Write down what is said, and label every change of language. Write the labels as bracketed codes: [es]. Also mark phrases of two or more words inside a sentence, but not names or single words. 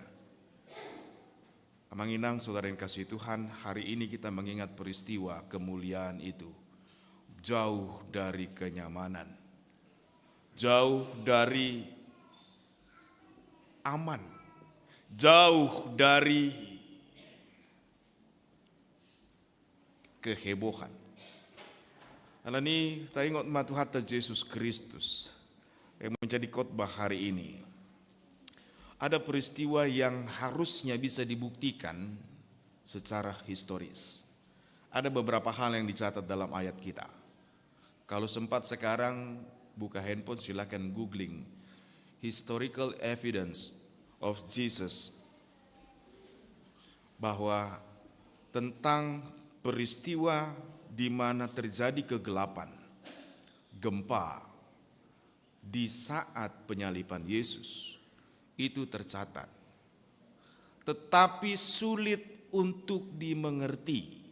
[id] Amanginang saudara yang kasih Tuhan, hari ini kita mengingat peristiwa kemuliaan itu. Jauh dari kenyamanan. Jauh dari aman. Jauh dari kehebohan. [bbc] Alani taingot matuhata [id] Yesus Kristus yang menjadi khotbah hari ini. Ada peristiwa yang harusnya bisa dibuktikan secara historis. Ada beberapa hal yang dicatat dalam ayat kita. Kalau sempat sekarang buka handphone, silakan [en] googling historical evidence of Jesus, [id] bahwa tentang peristiwa di mana terjadi kegelapan, gempa di saat penyaliban Yesus itu tercatat, tetapi sulit untuk dimengerti.